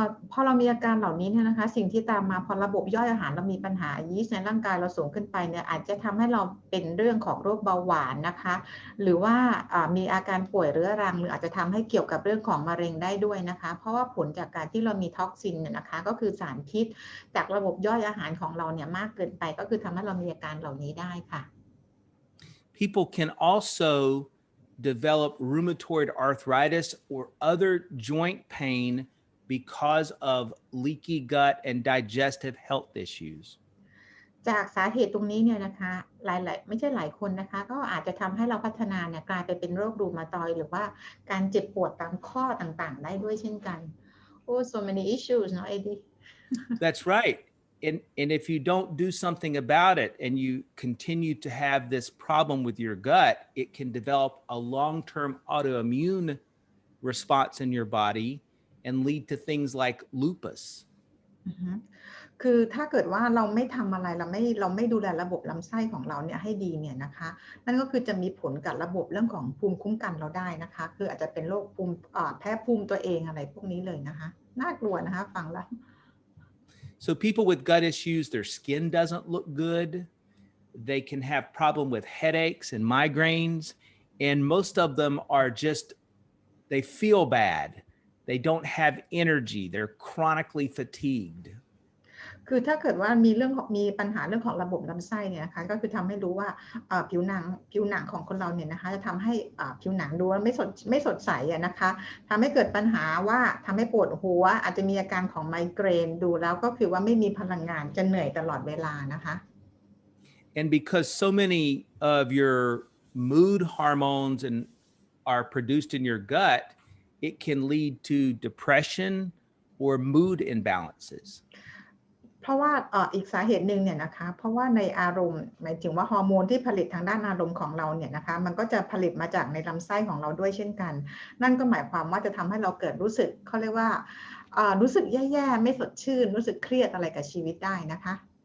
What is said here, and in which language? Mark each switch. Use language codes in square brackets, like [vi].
[th] พอเรามีอาการเหล่านี้เนี่ยนะคะสิ่งที่ตามมาพอระบบย่อยอาหารเรามีปัญหายีสต์ในร่างกายเราสูงขึ้นไปเนี่ยอาจจะทำให้เราเป็นเรื่องของโรคเบาหวานนะคะหรือว่ามีอาการป่วยเรื้อรังหรืออาจจะทำให้เกี่ยวกับเรื่องของมะเร็งได้ด้วยนะคะเพราะว่าผลจากการที่เรามีท็อกซินเนี่ยนะคะก็คือสารพิษจากระบบย่อยอาหารของเราเนี่ยมากเกินไปก็คือทำให้เรามีอาการเหล่านี้ได้ค่ะ [en] People can also develop rheumatoid arthritis or other joint pain because of leaky gut and digestive health issues. [th] จากสาเหตุตรงนี้เนี่ยนะคะไม่ใช่หลายคนนะคะก็อาจจะทำให้เราพัฒนาเนี่ยกลายไปเป็นโรครูมาตอยด์หรือว่าการเจ็บปวดตามข้อต่างๆได้ด้วยเช่นกัน [en] Oh so many issues [th] เนาะ Eddie [en] That's right. And if you don't do something about it and you continue to have this problem with your gut, it can develop a long-term autoimmune response in your body and lead to things like lupus. [th] คือถ้าเกิดว่าเราไม่ทำอะไรเราไม่ดูแลระบบลำไส้ของเราเนี่ยให้ดีเนี่ยนะคะนั่นก็คือจะมีผลกับระบบเรื่องของภูมิคุ้มกันเราได้นะคะคืออาจจะเป็นโรคภูมิแพ้ภูมิตัวเองอะไรพวกนี้เลยนะคะน่ากลัวนะคะฟังแล้ว [en] So people with gut issues, their skin doesn't look good. They can have problem with headaches and migraines, and most of them are just they feel bad. They don't have energy. They're chronically fatigued. [th] คือถ้าเกิดว่ามีปัญหาเรื่องของระบบลำไส้เนี่ยนะคะก็คือทำให้รู้ว่าผิวหนังของคนเราเนี่ยนะคะจะทำให้ผิวหนังดูไม่สดใสนะคะทำให้เกิดปัญหาว่าทำให้ปวดหัวอาจจะมีอาการของไมเกรนดูแล้วก็คือว่าไม่มีพลังงานจะเหนื่อยตลอดเวลานะคะ [en] And because so many of your mood hormones are produced in your gut, it can lead to depression or mood imbalances. [th] เพราะว่าอีกสาเหตุหนึ่งเนี่ยนะคะเพราะว่าในอารมณ์หมายถึงว่าฮอร์โมนที่ผลิตทางด้านอารมณ์ของเราเนี่ยนะคะมันก็จะผลิตมาจากในลำไส้ของเราด้วยเช่นกันนั่นก็หมายความว่าจะทำให้เราเกิดรู้สึกเขาเรียกว่ารู้สึกแย่ๆไม่สดชื่นรู้สึกเครียดอะไรกับชีวิตได้นะคะ